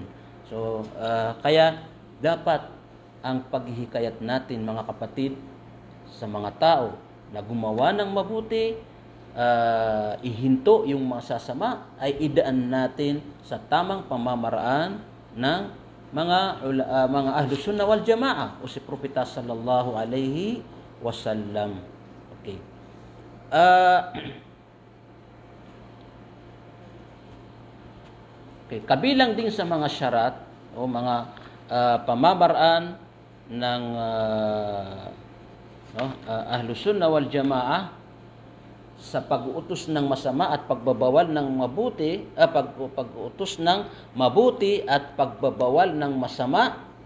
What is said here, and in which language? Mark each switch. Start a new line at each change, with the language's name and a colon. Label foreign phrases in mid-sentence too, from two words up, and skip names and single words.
Filipino: So, kaya dapat ang paghihikayat natin, mga kapatid, sa mga tao na gumawa ng mabuti, ihinto yung masasama, ay idaan natin sa tamang pamamaraan ng mga
Arabic: أهل السنة والجماعة
Filipino: o si Propeta
Arabic: صلى الله عليه وسلم.
Filipino: Okay. Okay, kabilang din sa mga syarat o mga pamamaraan ng
Arabic: أهل السنة والجماعة
Filipino: sa pag-uutos ng masama at pagbabawal ng mabuti, pag-uutos ng mabuti at pagbabawal ng masama,